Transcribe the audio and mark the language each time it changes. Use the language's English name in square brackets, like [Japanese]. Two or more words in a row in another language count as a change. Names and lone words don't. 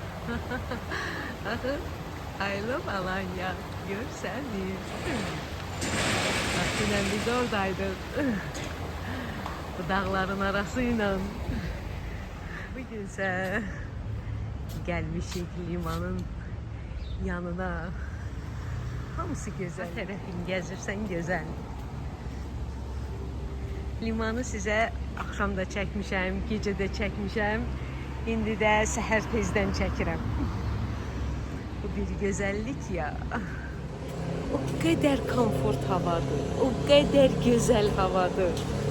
[English] Bakın, I love Alanya. [Turkish] Görseniz. Bak yine biz oradaydık. Bu dağların arasıyla. Bugünse gelmişik limanın yanına. [Azerbaijani] Hamısı güzel. Her tərəfini gəzirsən gözəl. Limanı sizə axşam da çəkmişəm, gecə də çəkmişəm. İndi də səhər tezdən çəkirəm. Bu bir gözəllik ya. O qədər komfort havadır, o qədər gözəl havadır.